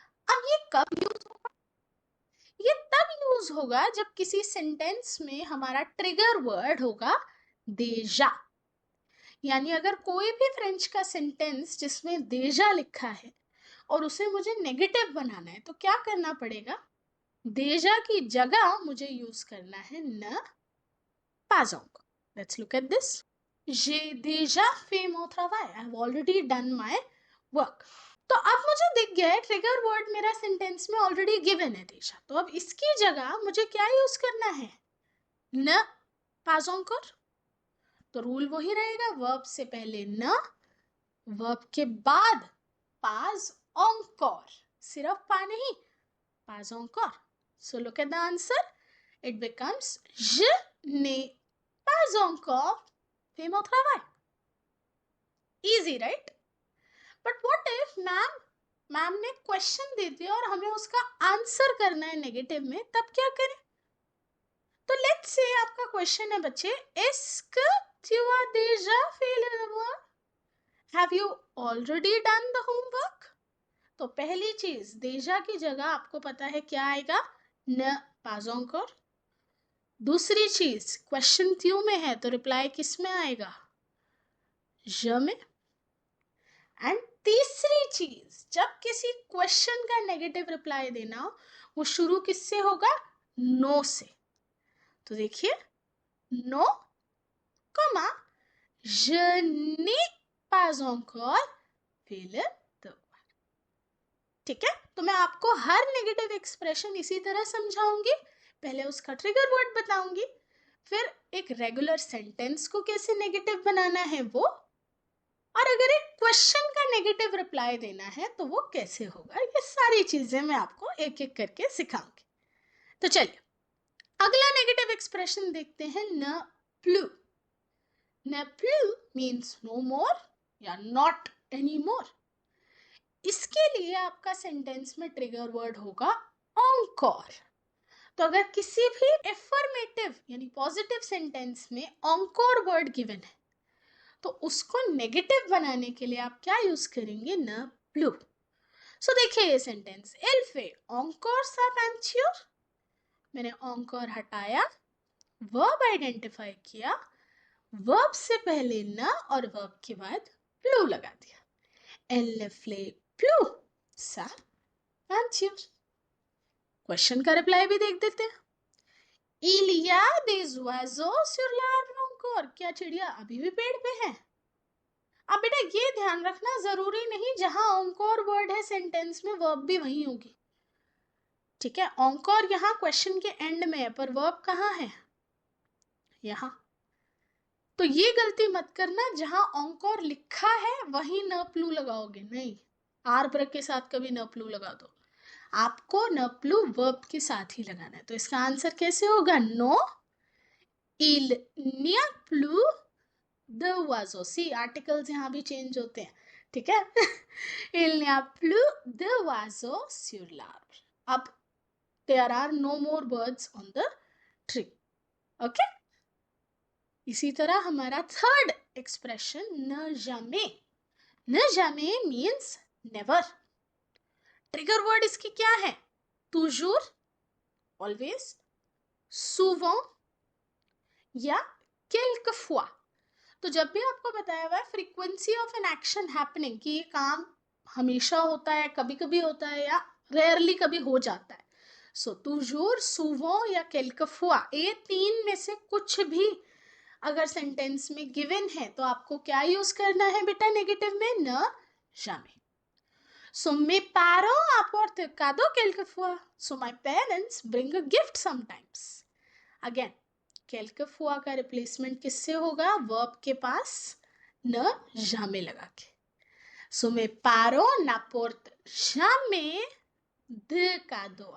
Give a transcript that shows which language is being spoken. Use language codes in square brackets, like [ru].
[hi] अब ये कब यूज होगा? ये तब यूज होगा जब किसी सेंटेंस में हमारा ट्रिगर वर्ड होगा déjà. यानी अगर कोई भी फ्रेंच का सेंटेंस जिसमें déjà लिखा है और उसे मुझे नेगेटिव बनाना है तो क्या करना पड़ेगा, déjà की जगह मुझे यूज करना है न pas encore. [en] Let's look at this. [fr] J'ai déjà fait mon travail. [en] I have already done my work. [hi] तो अब मुझे दिख गया है ट्रिगर वर्ड मेरा सेंटेंस में ऑलरेडी गिवन है déjà. तो अब इसकी जगह मुझे क्या यूज करना है, न pas encore. तो रूल वही रहेगा, वर्ब से पहले न, वर्ब के बाद pas encore, सिर्फ पा नहीं, pas encore. [en] So look at the answer. It becomes [fr] je n'ai pas encore fait mon travail. [en] Easy, right? But what if [hi] ma'am ने क्वेश्चन दे दिया और हमें उसका आंसर करना है नेगेटिव में, तब क्या करें? तो लेट्स से आपका क्वेश्चन है बच्चे, [fr] est-ce que tu as déjà fait le devoir? [en] Have you already done the homework? [hi] तो पहली चीज déjà की जगह आपको पता है क्या आएगा, न pas encore. दूसरी चीज क्वेश्चन क्यों में है तो रिप्लाई किस में आएगा, je में. एंड तीसरी चीज, जब किसी क्वेश्चन का नेगेटिव रिप्लाई देना हो वो शुरू किससे होगा, नो से. तो देखिए नो कमा [fr] Je n'ai pas encore fait le devoir. [hi] ठीक है, तो मैं आपको हर नेगेटिव एक्सप्रेशन इसी तरह समझाऊंगी. पहले उसका ट्रिगर वर्ड बताऊंगी, फिर एक रेगुलर सेंटेंस को कैसे नेगेटिव बनाना है वो, और अगर एक क्वेश्चन का नेगेटिव रिप्लाई देना है तो वो कैसे होगा. ये सारी चीजें मैं आपको एक एक करके सिखाऊंगी. तो चलिए अगला नेगेटिव एक्सप्रेशन देखते हैं. न प्लू. न प्लू मीन्स नो मोर या नॉट एनी मोर. इसके लिए आपका सेंटेंस में ट्रिगर वर्ड होगा encore. तो अगर किसी भी एफर्मेटिव यानी पॉजिटिव सेंटेंस में encore वर्ड गिवन है तो उसको नेगेटिव बनाने के लिए आप क्या यूज करेंगे. न प्लू. सो देखिए ये sentence. [fr] एल fait encore sa peinture. [hi] मैंने encore हटाया, वर्ब आइडेंटिफाई किया, वर्ब से पहले न और वर्ब के बाद प्लू लगा दिया. [fr] Elle fait प्लू सा peinture. [hi] क्वेश्चन का रिप्लाई भी देख देते हैं. [fr] Il y a des oiseaux sur l'arbre encore. [hi] क्या चिड़िया अभी भी पेड़ पे है. अब बेटा ये ध्यान रखना, जरूरी नहीं जहां encore वर्ड है सेंटेंस में वर्ब भी वही होगी. ठीक है, encore यहाँ क्वेश्चन के एंड में है पर वर्ब कहाँ है, यहाँ. तो ये गलती मत करना, जहां encore लिखा है वहीं न प्लू लगाओगे. नहीं, आर ब्रेक के साथ कभी न प्लू लगा दो. आपको न प्लू वर्ब के साथ ही लगाना है. तो इसका आंसर कैसे होगा. [fr] नो il n'y a plus de oiseaux. [hi] C articles यहाँ भी चेंज होते हैं. ठीक है. [fr] il n'y a plus de oiseaux sur l'arbre. [en] अब there are no more birds on the tree. Okay. [hi] इसी तरह हमारा थर्ड एक्सप्रेशन न jamais. न jamais means never. Trigger word इसकी क्या है. [fr] toujours, always, souvent या quelquefois. [hi] तो जब भी आपको बताया हुआ है frequency of an action happening कि ये काम हमेशा होता है, कभी कभी होता है या रेयरली कभी हो जाता है. सो toujours, souvent या quelquefois, ये तीन में से कुछ भी अगर सेंटेंस में गिवन है तो आपको क्या यूज करना है बेटा नेगेटिव में. [fr] न jamais. So mes parents apportent un cadeau quelquefois. So my parents bring a gift sometimes. [hi] Again, quelquefois का रिप्लेसमेंट किससे होगा. वर्ब के पास न jamais लगा के. [fr] So mes parents n'apportent jamais de cadeau.